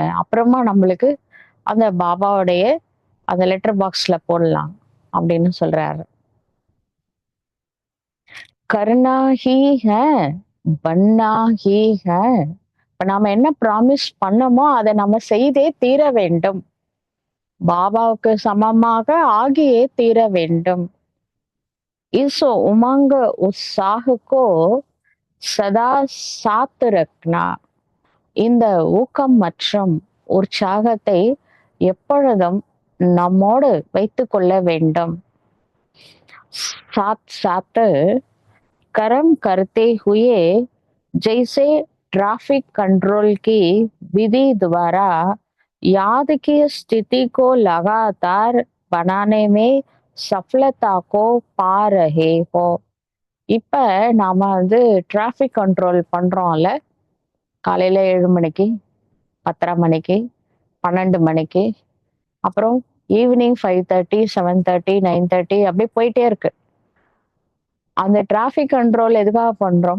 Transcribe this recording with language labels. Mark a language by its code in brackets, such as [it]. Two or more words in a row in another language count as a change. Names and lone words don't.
[ta] அப்புறமா நம்மளுக்கு அந்த பாபாவுடைய அந்த [en] letter boxல [ta] போடலாம் அப்படின்னு சொல்றாரு. [hi] करना ही है, बनना ही है. [ta] இப்ப நாம என்ன ப்ராமிஸ் பண்ணோமோ அதை நம்ம செய்தே தீர வேண்டும். பாபாவுக்கு சமமாக ஆகியே தீர வேண்டும். [hi] इस उमंग उत्साह को सदा साथ रखना. [ta] இந்த ஊக்கம் மற்றும் உற்சாகத்தை எப்பொழுதும் நம்மோடு வைத்துக் கொள்ள வேண்டும். [hi] साथ साथ कर्म करते हुए जैसे [en] traffic control [hi] की विधि द्वारा याद की स्थिति को लगातार बनाने में सफलता को पा रहे हो. [ta] இப்ப நாம வந்து [en] traffic control [ta] பண்றோம்ல. காலையில 7 மணிக்கு, 10:30 மணிக்கு, 12 மணிக்கு, அப்புறம் ஈவினிங் 5:30, 7:30, 9:30 அப்படியே போயிட்டே இருக்கு. அந்த [en] traffic control [ta] எதுக்காக பண்றோம்?